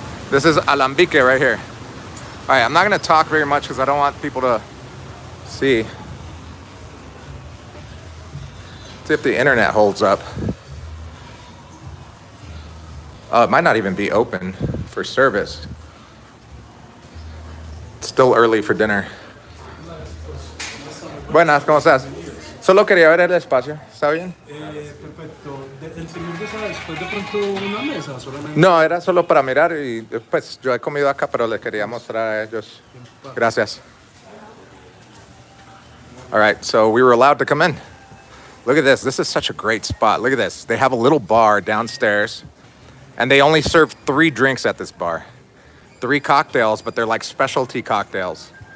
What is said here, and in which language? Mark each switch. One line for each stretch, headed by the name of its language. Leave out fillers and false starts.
English: This is Alambique right here. All right, I'm not going to talk very much because I don't want people to see. See if the internet holds up. Oh, it might not even be open for service. It's still early for dinner.
Spanish: Buenas, ¿cómo estás? Solo quería ver el espacio. ¿Está bien? Perfecto. ¿El señor desea después de pronto una mesa solamente? No, era solo para mirar y pues yo he comido acá, pero les quería mostrar a ellos. Gracias.
English: All right, so we were allowed to come in. Look at this. This is such a great spot. Look at this. They have a little bar downstairs, and they only serve 3 drinks at this bar. 3 cocktails, but they're like specialty cocktails.